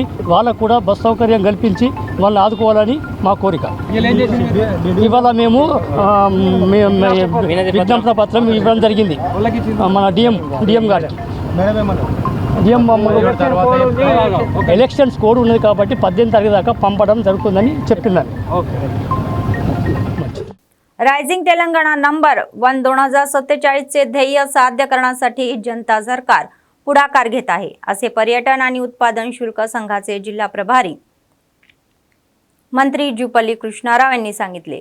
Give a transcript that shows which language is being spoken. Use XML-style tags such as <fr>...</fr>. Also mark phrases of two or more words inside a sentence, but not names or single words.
<te>వాళ్ళకు కూడా బస్ సౌకర్యం కల్పించి వాళ్ళని ఆదుకోవాలని మా కోరిక. ఇవాళ మేము విజ్ఞాపన పత్రం ఇవ్వడం జరిగింది మన డిఎం గారికి. డిఎం</te> <en>elections code</en> <te>ఉన్నది కాబట్టి 18 తారీఖు దాకా పంపడం జరుగుతుందని చెప్తున్నారు.</te> <mr>रायझिंग तेलंगणा नंबर 1 2047चे ध्येय साध्य करण्यासाठी जनता सरकार पुढाकार घेत आहे असे पर्यटन आणि उत्पादन शुल्क संघाचे जिल्हा प्रभारी मंत्री जुपल्ली कृष्णाराव यांनी सांगितले.</mr>